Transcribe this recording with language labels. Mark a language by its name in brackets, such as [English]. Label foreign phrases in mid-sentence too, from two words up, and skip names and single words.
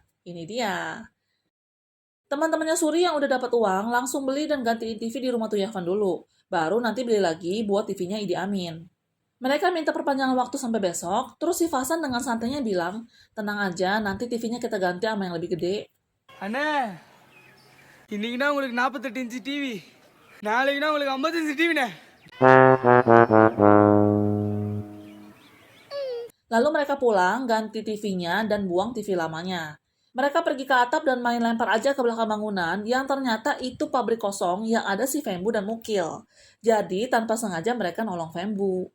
[Indonesian] Ini dia. Teman-temannya Suri yang udah dapat uang langsung beli dan gantiin TV di rumah Tuyavan dulu. Baru nanti beli lagi buat TV-nya Idi Amin. Mereka minta perpanjangan waktu sampai besok, terus si Fasan dengan santainya bilang, tenang aja, nanti TV-nya kita ganti sama yang lebih gede. [Tamil] அண்ணே இன்னைக்குனா உங்களுக்கு 48 [English] inch TV [Tamil] நாளைக்குனா உங்களுக்கு 50 இன்ச்சு டிவிண்ணே. [Indonesian] Lalu mereka pulang, ganti TV-nya, dan buang TV lamanya. Mereka pergi ke atap dan main lempar aja ke belakang bangunan, yang ternyata itu pabrik kosong yang ada si Fembu dan Mukil. Jadi, tanpa sengaja mereka nolong Fembu.